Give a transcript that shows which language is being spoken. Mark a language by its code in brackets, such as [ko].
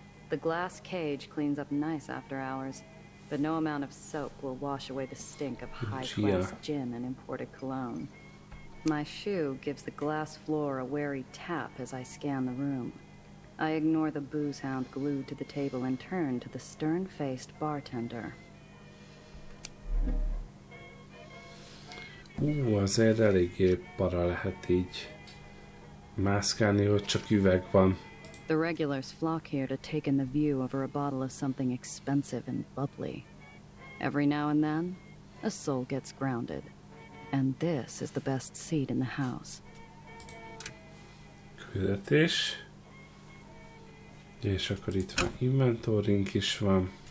[en] The glass cage cleans up nice after hours, but no amount of soap will wash away the stink of high-class gin and imported cologne. My shoe gives the glass floor a wary tap as I scan the room. I ignore the booze hound glued to the table and turn to the stern-faced bartender. [hu] Azért eléggé para lehet így mászkálni, hogy csak üveg van. [en] The regulars flock here to take in the view over a bottle of something expensive and bubbly. Every now and then, a soul gets grounded. And this is the best seat in the house. [hu] Küldetés. És akkor itt van inventorink is van.